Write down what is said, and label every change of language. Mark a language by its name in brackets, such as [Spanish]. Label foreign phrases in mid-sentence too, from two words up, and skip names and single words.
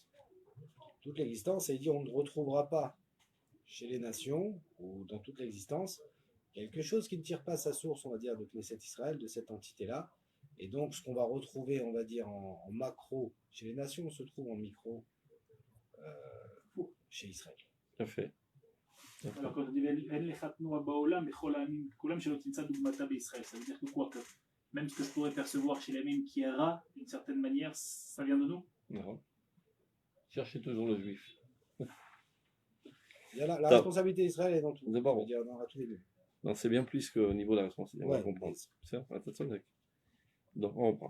[French] Toute l'existence, et il dit on ne retrouvera pas chez les nations, ou dans toute l'existence, quelque chose qui ne tire pas sa source, on va dire, de Knesset Israël, de cette entité-là. Et donc, ce qu'on va retrouver, on va dire, en macro chez les nations, on se trouve en micro chez Israël. Tout à fait. Alors quand on dit [Hebrew] אין לך תנועה בעולם בכל העמים כולם שלא תמצא דוגמתה בישראל, [French] ça veut dire que quoi, que même ce que je pourrais percevoir chez les mêmes qui est rat, d'une certaine manière, ça vient de nous? Non. Cherchez toujours le juif. Il y a la responsabilité d'Israël est dans tout. D'abord, Je veux dire, dans tous les deux. non, c'est bien plus qu'au niveau de la responsabilité. On va comprendre. C'est ça. Donc, on reprend.